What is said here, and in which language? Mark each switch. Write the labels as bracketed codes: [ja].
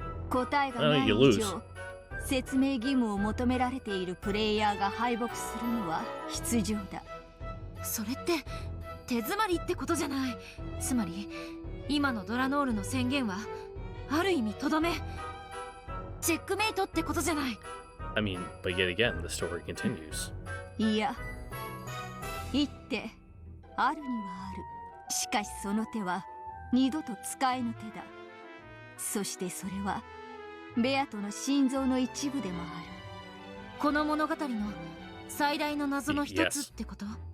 [ja] 答えがない以上、説明義務を求められているプレイヤーが敗北するのは必要だ。それって手詰まりってことじゃない。つまり今のドラノールの宣言はある意味とどめ、チェックメイトってことじゃない。 [en] I mean, but yet again, the story continues. [ja] いや、一手あるにはある。しかしその手は二度と使えぬ手だ。そしてそれはベアトの心臓の一部でもある。この物語の最大の謎の一つってこと？